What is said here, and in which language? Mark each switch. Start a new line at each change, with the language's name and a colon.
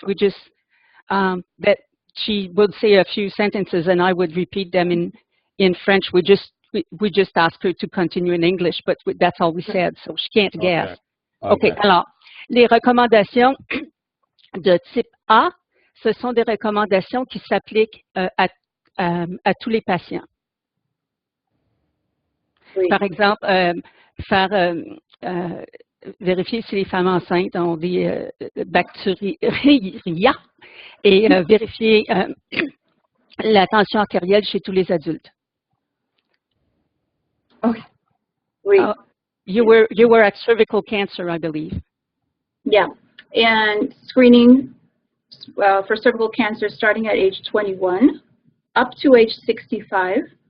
English: We just that she would say a few sentences and I would repeat them in French. We just asked her to continue in English, but that's all we said, so she can't guess. Okay.
French: Alors, les recommandations de type A, ce sont des recommandations qui s'appliquent à tous les patients. Oui. Par exemple, vérifier si les femmes enceintes ont des bactériuria et vérifier la tension artérielle chez tous les adultes.
English: Okay.
French: Oui.
English: You were at cervical cancer, I believe. Yeah, and screening for cervical cancer starting at age 21 up to age 65.